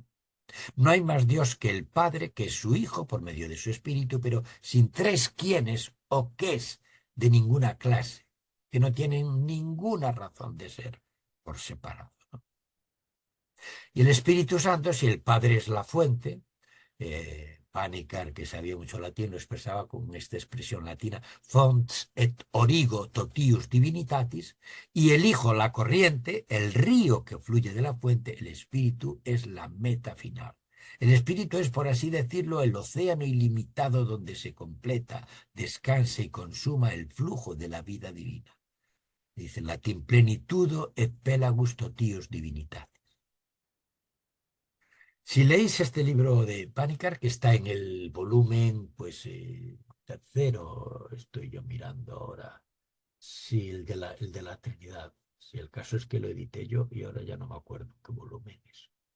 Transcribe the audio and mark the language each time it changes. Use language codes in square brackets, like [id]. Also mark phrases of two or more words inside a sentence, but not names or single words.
[es] No hay más Dios que el Padre, que es su Hijo por medio de su Espíritu, pero sin tres quiénes o qués de ninguna clase, que no tienen ninguna razón de ser por separado, ¿no? Y el Espíritu Santo, si el Padre es la fuente, Panikkar, que sabía mucho latín, lo expresaba con esta expresión latina, [la] fons et origo totius divinitatis, [es] y el Hijo, la corriente, el río que fluye de la fuente, el Espíritu es la meta final. El Espíritu es, por así decirlo, el océano ilimitado donde se completa, descansa y consuma el flujo de la vida divina. Dice en latín, [la] plenitudo et pelagus totius divinitatis. [es] Si leéis este libro de Panikkar, que está en el volumen, pues, tercero, estoy yo mirando ahora, sí, el de la Trinidad. Sí, el caso es que lo edité yo y ahora ya no me acuerdo qué volumen es.